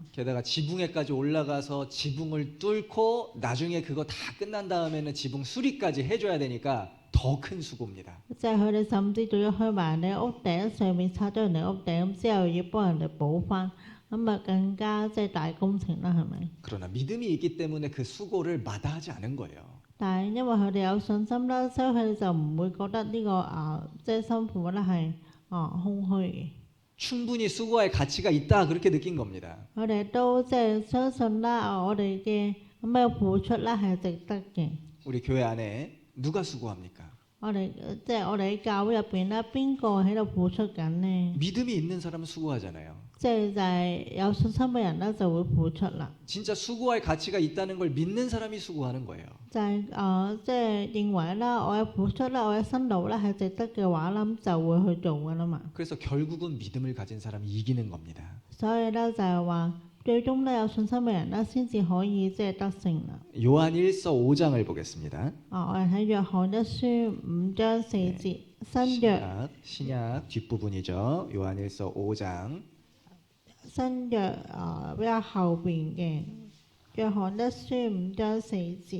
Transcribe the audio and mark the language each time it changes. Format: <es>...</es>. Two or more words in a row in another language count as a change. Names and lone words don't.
<ko>게다가 지붕에까지 올라가서 지붕을 뚫고 나중에 그거 다 끝난 다음에는 지붕 수리까지 해줘야 되니까 더 큰 수고입니다.</ko> <yue>即係佢哋甚至仲要去埋你屋頂上面拆咗人哋屋頂，之後要幫人哋補翻，咁啊更加即係大工程啦，係咪？</yue> <ko>그러나 믿음이 있기 때문에 그 수고를 마다하지 않은 거예요.</ko> <yue>但係因為佢哋有信心啦，所以佢哋就唔會覺得呢個即係辛苦咧係空虛嘅。</yue> <ko>충분히 수고할 가치가 있다 그렇게 느낀 겁니다.</ko> <yue>佢哋都即係相信啦，我哋嘅咁嘅付出咧係值得嘅。</yue> <ko>우리 교회 안에 누가 수고합니까?</ko> <yue>我哋即係我哋喺教會入邊咧，邊個喺度付出緊呢？</yue> <ko>믿음이 있는 사람은 수고하잖아요.</ko> <yue>即係就係有信心嘅人咧就會付出啦。</yue> <ko>진짜 수고할 가치가 있다는 걸 믿는 사람이 수고하는 거예요.</ko> <yue>就係即係認為啦，我嘅付出啦，我嘅辛勞咧係值得嘅話啦，咁就會去做噶啦嘛。</yue> <ko>그래서 결국은 믿음을 가진 사람이 이기는 겁니다.</ko> <yue>所以咧就係話，最終咧有信心嘅人咧先至可以即係得勝啦。</yue> <ko>요한일서 5장을 보겠습니다.</ko> <yue>我哋睇約翰一書5章4節，新約</yue> <ko>신약 뒷부분이죠. 요한일서 5장</ko> <yue>新約比較後邊嘅約翰一書5章4節。</yue>